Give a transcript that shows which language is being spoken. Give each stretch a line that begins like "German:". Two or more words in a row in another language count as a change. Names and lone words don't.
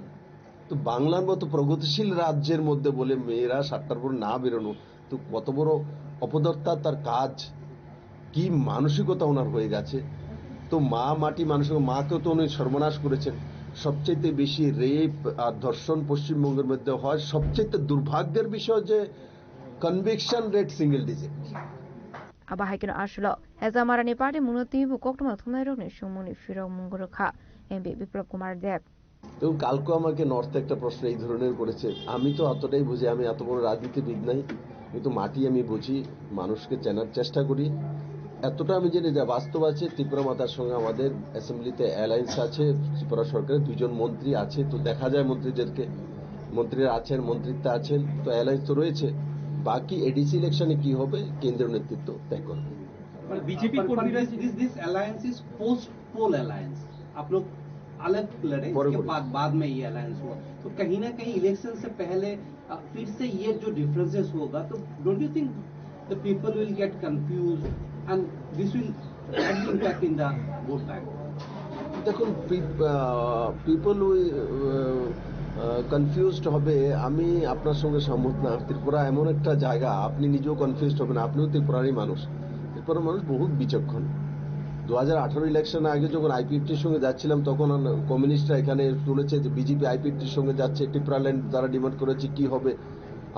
Bangla: তো বাংলার মতো প্রগতিশীল রাজ্যের মধ্যে বলে মেয়েরা 7টার পর না বেরোনো, তো কত বড় অপদর্থা তার কাজ, কি মানসিকতা ওনার হয়ে গেছে। তো মা মাটি মানুষের মাকেও তো উনি সর্বনাশ করেছেন। সবচেয়ে বেশি রেপ আর ধর্ষণ পশ্চিমবঙ্গের মধ্যে হয়। সবচেয়ে দুর্ভাগ্যের বিষয় যে
English: conviction rate single digit.
Kok Borok: Abahaikin ashlo hezamarani party munoti bukokma thumnairok ni sumuni firok mungurkha MP Biplop Kumar Dev।
Bangla: এবং কালকে আমাকে নর্থ একটা প্রশ্ন এই ধরনের করেছে। আমি তো অতটাই বুঝি, আমি এত বড় রাজনীতিবিদ নাই, কিন্তু মাটি আমি বুঝি, মানুষকে চেনার চেষ্টা করি। এতটা আমি জেনে যা বাস্তব আছে, ত্রিপুরা মাতার সঙ্গে আমাদের
English: assembly alliance
Bangla: আছে, ত্রিপুরা সরকারের 2 জন মন্ত্রী আছে, তো দেখা যায় মন্ত্রীরা আছেন, মন্ত্রিত্ব আছেন, তো অ্যালায়েন্স তো রয়েছে। বাকি
English: ADC election
Bangla: কি হবে কেন্দ্রীয় নেতৃত্ব তয় করবে।
English: BJP this alliance is post poll alliance,
Hindi: आप लोग अलग लड़े, इसके बाद में ये अलायंस हुआ, तो कहीं ना कहीं इलेक्शन से पहले फिर से ये जो डिफरेंसेस होगा, तो
English: don't you think the people will get confuse and this will bad impact in the vote bank?
Bangla: দেখুন,
English: people confused
Bangla: হবে, আমি আপনার সঙ্গে সম্মত না। ত্রিপুরা এমন একটা জায়গা, আপনি নিজেও কনফিউজড হবেন, আপনিও ত্রিপুরারই মানুষ। ত্রিপুরার মানুষ বহুত বিচক্ষণ। 2018 ইলেকশনে আগে যখন আইপিএফটির সঙ্গে যাচ্ছিলাম, তখন কমিউনিস্টরা এখানে শুনেছে যে বিজেপি আইপিএফটির সঙ্গে যাচ্ছে, ত্রিপুরা ল্যান্ড তারা ডিমান্ড করেছে, কি হবে?